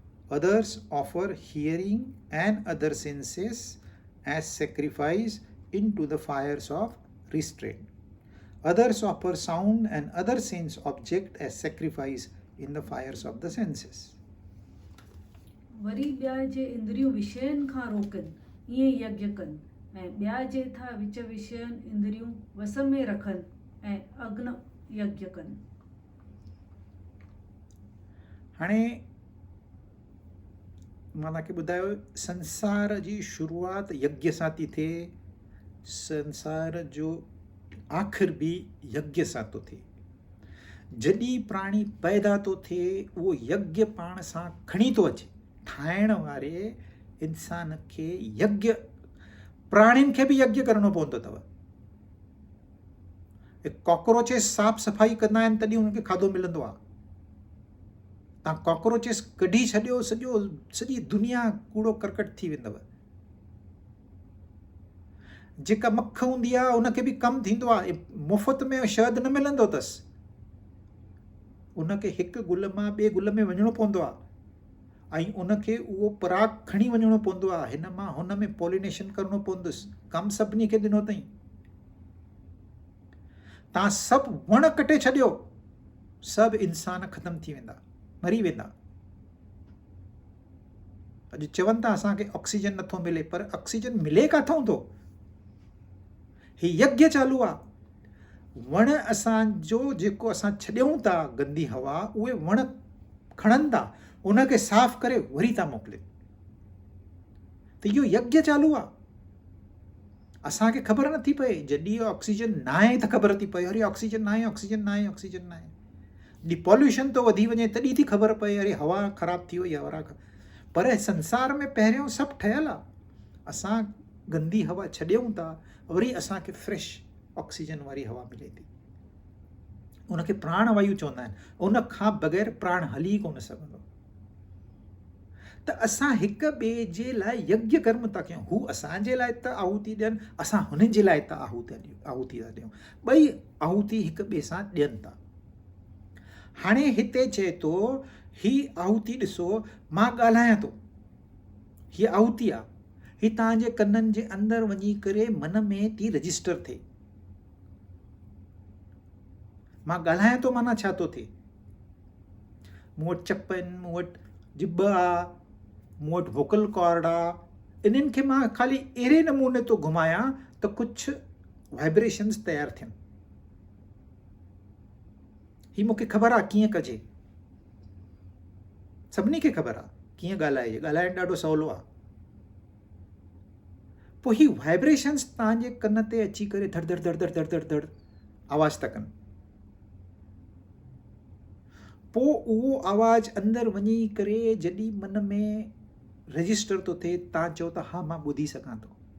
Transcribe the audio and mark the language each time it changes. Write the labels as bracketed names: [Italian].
[English] Others offer hearing and other senses as sacrifice into the fires of restraint. Others offer sound and other sense object as sacrifice in the fires of the senses. [Sindhi] वरी ॿिया जे इंद्रियूं विषयनि खां रोकनि, ईअं यज्ञ कनि, ऐं ॿिया जे था विच विषयनि इंद्रियूं वस में रखनि, ऐं अग्न यज्ञ कनि। हाणे मां तव्हांखे ॿुधायो संसार जी शुरूआति यज्ञ सां थी थिए, संसार जो आख़िर बि यज्ञ सां थो थिए। जॾहिं प्राणी पैदा थो थिए उहो यज्ञ पाण सां खणी थो अचे। ठाहिण वारे इंसान खे यज्ञ, प्राणियुनि खे बि यज्ञ करणो पवंदो अथव। कॉकरोचेस साफ़ सफ़ाई कंदा आहिनि तॾहिं उनखे खाधो मिलंदो आहे। तव्हां कॉकरोचेस कढी छॾियो, सॼी दुनिया कूड़ो करकट थी वेंदव। जेका मख हूंदी आहे उनखे बि कमु थींदो आहे। मुफ़्त में शहद न मिलंदो अथसि, उनखे हिकु गुल मां ॿिए गुल में वञिणो पवंदो आहे ऐं उनखे उहो पराग खणी वञिणो पवंदो आहे। हिन मां हुन में पॉलिनेशन करिणो पवंदुसि। कमु सभिनी खे ॾिनो अथई। तव्हां सभु वण कटे छॾियो, सभु इंसान ख़तमु थी वेंदा, मरी वेंदा। अॼु चवनि था असांखे ऑक्सीजन नथो मिले, पर ऑक्सीजन मिले किथां थो? ही यज्ञ चालू आहे। वण असांजो जेको असां छॾियूं था गंदी हवा, उहे वण खणनि था, उनखे साफ़ करे वरी था मोकिलिनि। त इहो यज्ञ चालू आहे। असांखे ख़बर नथी पए। जॾहिं ऑक्सीजन न आहे त ख़बर थी पए, अरे ऑक्सीजन न आहे, ऑक्सीजन न आहे, ऑक्सीजन न आहे। जॾहिं पॉल्यूशन थो वधी वञे तॾहिं थी ख़बर पए, अरे हवा ख़राब थी वई, हवा। पर संसार में पहिरियों सभु ठहियलु आहे। असां गंदी हवा छॾियूं था, वरी असांखे फ्रेश ऑक्सीजन वारी हवा मिले थी। उनखे प्राण वायु चवंदा आहिनि। उन खां बग़ैर प्राण हली कोन सघंदो। त असां हिक ॿिए जे लाइ यज्ञ कर्म था कयूं। हू असांजे लाइ त आहुति ॾियनि, असां हुननि जे लाइ त आहुति था ॾियूं। ॿई आहुति हिक ॿिए सां ॾियनि था। हाणे हिते चए थो, ही आहुति ॾिसो, मां ॻाल्हायां थो, हीअ आहुति आहे। ही तव्हांजे कननि जे अंदरि वञी करे मन में थी रजिस्टर थिए। मां ॻाल्हायां थो माना छा थो थिए? मूं वटि चप आहिनि, मूं वटि जिभ आहे, मूं वटि वोकल कॉर्ड आहे। इन्हनि खे मां ख़ाली अहिड़े नमूने थो घुमायां त कुझु वाइब्रेशन्स तयारु थियनि। ही मूंखे ख़बर आहे कीअं कजे। सभिनी खे ख़बर आहे कीअं ॻाल्हाइजे। ॻाल्हाइणु ॾाढो सवलो आहे। पोइ ही वाइब्रेशन्स तव्हांजे कन ते अची करे धड़ धड़ धड़ धड़ धड़ धड़ धड़ आवाज़ था कनि। पोइ उहो आवाज़ु अंदरि वञी करे जॾहिं मन में रजिस्टर थो थिए, तव्हां चओ था हा मां ॿुधी सघां थो।